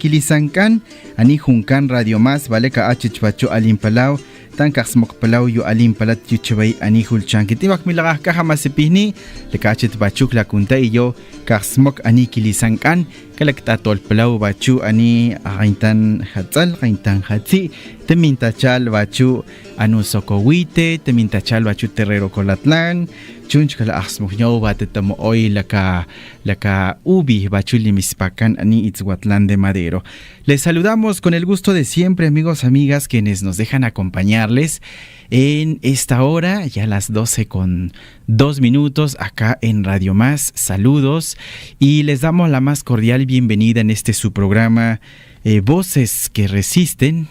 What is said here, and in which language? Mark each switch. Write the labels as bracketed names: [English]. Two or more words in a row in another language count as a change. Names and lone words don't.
[Papantla Totonac] kilisankan ani junkan Radio Más valeka h chwachu alimpalau tan kasmokpalau yu alimpalat yu chbay ani hulchan kitimak milagah kahamasipihni lekachet bachuk la kunta iyo kasmok ani kilisankan kalaktatol palau bachu ani aintan hatzal aintan hatzi temintachal bachu anu sokowite temintachal bachu terrero colatlan chunch kala asmukño batetamo hoy laka ubi bachu limispacan ani Itzhuatlán de Madero. [Spanish] Les saludamos con el gusto de siempre, amigos, amigas, quienes nos dejan acompañarles en esta hora, ya las 12:02 acá en Radio Más. Saludos y les damos la más cordial bienvenida en este su programa Voces que Resisten.